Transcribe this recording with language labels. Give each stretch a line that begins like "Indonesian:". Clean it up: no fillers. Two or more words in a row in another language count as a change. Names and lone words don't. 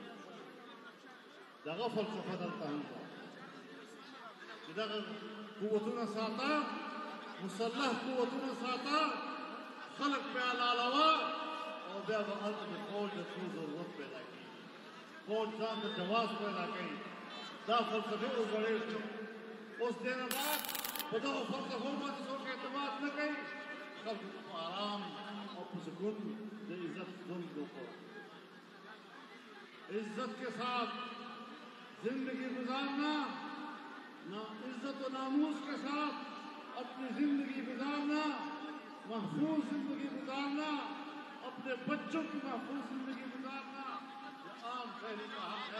Pashto: دغه فلسفه دلته هم ده چې دغه قوتونه ساته، مسلح قوتونه ساته، خلق پې حلالوه او بیا به هلته د فوج د څو ضرورت پیدا کېږي، فوج ځان ته جواز پیدا کوي. دا فلسفې وګړې شو. اوس دې نه بعد په دغو فلسفو باندې څوک اعتماد نه کوي، خلکو په آرام اور په سکون د عزت ژوند وکړو.
Urdu: عزت کے ساتھ زندگی گزارنا، عزت و ناموس کے ساتھ اپنی زندگی گزارنا، محفوظ زندگی گزارنا، اپنے بچوں کی محفوظ زندگی گزارنا یہ عام شہری کا حق ہے.